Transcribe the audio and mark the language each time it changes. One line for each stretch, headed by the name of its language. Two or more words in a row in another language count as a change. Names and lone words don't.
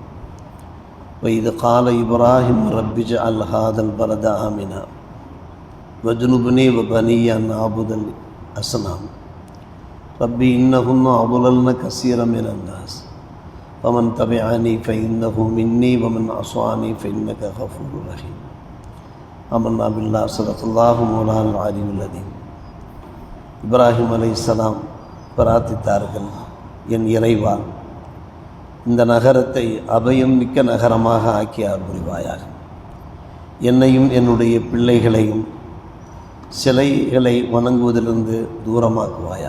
Arabic: وإذ قال إبراهيم رب اجعل هذا البلد آمنا واجنبني وبني أن أعبد الأصنام رب إنهن أضللن كثيرا من الناس فمن تبعني فإنه مني ومن عصاني فإنك غفور رحيم. آمنا بالله صلى الله مولانا العلي العظيم.
Tamil: இப்ராஹிம் அலைஹிஸ்ஸலாம் பிரார்த்தித்தார்கள், என் இறைவா, இந்த நகரத்தை அபயம் மிக்க நகரமாக ஆக்கி புரிவாயாக. என்னையும் என்னுடைய பிள்ளைகளையும் சிலைகளை வணங்குவதிலிருந்து தூரமாக்குவாயாக.